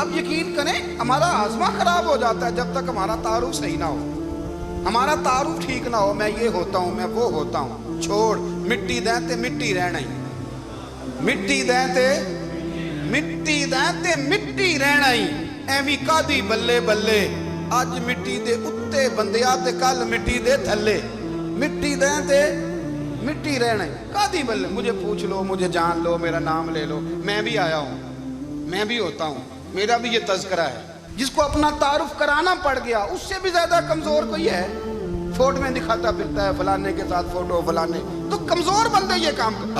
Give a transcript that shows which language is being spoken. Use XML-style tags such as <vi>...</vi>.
<ur>اب یقین کریں ہمارا ہاضمہ خراب ہو جاتا ہے جب تک ہمارا تعارف صحیح نہ ہو, ہمارا تعارف ٹھیک نہ ہو. میں یہ ہوتا ہوں, میں وہ ہوتا ہوں,</ur> <pa>چھوڑ مٹی دیں تے مٹی رہنا ہی, مٹی دیں تے مٹی دیں تے مٹی رہنا ہی. ایویں کادی بلے بلے اج مٹی دے اتے بندیا تے کل مٹی دے تھلے, مٹی دیں تے مٹی رہنا ہی. کادی بلے</pa> <ur>مجھے پوچھ لو, مجھے جان لو, میرا نام لے لو, میں بھی آیا ہوں, میں بھی ہوتا ہوں, میرا بھی یہ تذکرہ ہے. جس کو اپنا تعارف کرانا پڑ گیا اس سے بھی زیادہ کمزور کوئی ہے. فوٹو میں دکھاتا پھرتا ہے فلانے کے ساتھ فوٹو فلانے, تو کمزور بندے یہ کام کرتے.</ur>